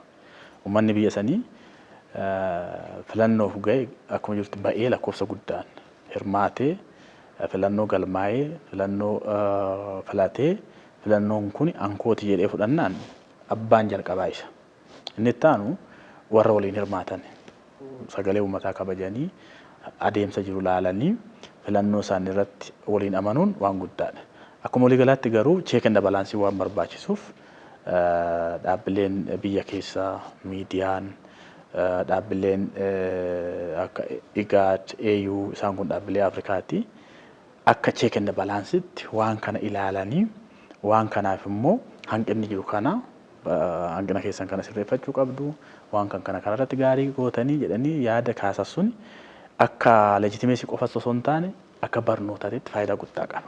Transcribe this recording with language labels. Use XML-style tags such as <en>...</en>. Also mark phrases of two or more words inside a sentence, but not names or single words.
<om>Uummanni biyya sanii filannoof ga'e akkuma jirtu ba'ee lakkoofsa guddaan hirmaatee filannoo galmaa'ee filannoo filatee filannoon kun ankooti jedhee fudhannaan abbaan jalqabaa isa. Inni itti aanu warra waliin hirmaatan sagalee uummataa kabajanii adeemsa jiru laalanii filannoo isaanii irratti waliin amanuun waan guddaadha. Akkuma waliigalaatti garuu</om> <en>check and balance</en> <om>waan barbaachisuuf dhaabbileen biyya keessaa miidiyaan dhaabbileen akka IGAD, AU isaan kun dhaabbilee Afrikaati akka check and balancetti waan kana ilaalanii waan kanaaf immoo hanqinni jiru kana hanqina keessan kana sirreeffachuu qabdu waan kana irratti gaarii gootanii jedhanii yaada kaasassuun akka legitimeesii qofa osoo hin taane akka barnootaatti faayidaa guddaa qaba.</om>